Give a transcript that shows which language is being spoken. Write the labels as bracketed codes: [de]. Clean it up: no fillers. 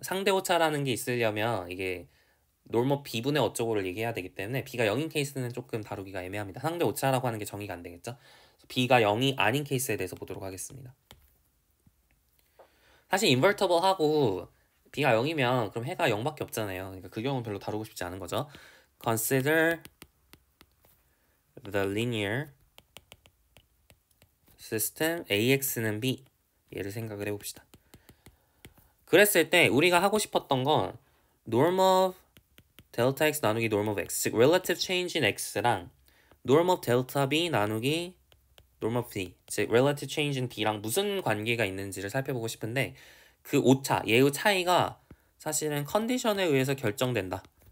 [ko] 상대 오차라는 게 있으려면 이게 놀머 b분의 어쩌고를 얘기해야 되기 때문에 b가 0인 케이스는 조금 다루기가 애매합니다. 상대 오차라고 하는 게 정의가 안 되겠죠. b가 0이 아닌 케이스에 대해서 보도록 하겠습니다. 사실 invertible 하고 b가 0이면 그럼 해가 0밖에 없잖아요. 그러니까 그 경우는 별로 다루고 싶지 않은 거죠. [en] Consider the linear system AX는 B [ko] 얘를 생각을 해봅시다. 그랬을 때 우리가 하고 싶었던 건 norm of delta x 나누기 norm of x 즉 relative change in x랑 norm of delta b 나누기 norm of b 즉 relative change in b랑 무슨 관계가 있는지를 살펴보고 싶은데 그 오차, 얘의 차이가 사실은 컨디션에 의해서 결정된다.